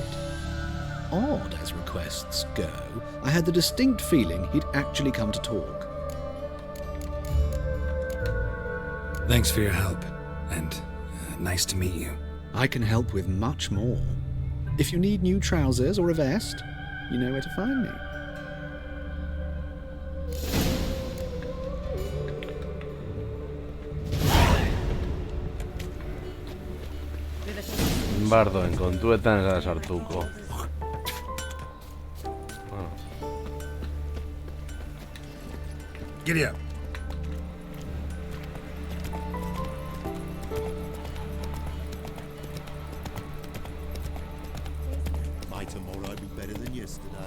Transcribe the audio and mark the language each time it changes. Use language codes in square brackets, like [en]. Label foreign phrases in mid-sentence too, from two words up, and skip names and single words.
[en] Odd as requests go, I had the distinct feeling he'd actually come to talk. Thanks for your help, and nice to meet you. I can help with much more. If you need new trousers or a vest, you know where to find me. [eu] Bardoen kontuetan ez da sartuko. [en] Giddy up. May tomorrow be better than yesterday.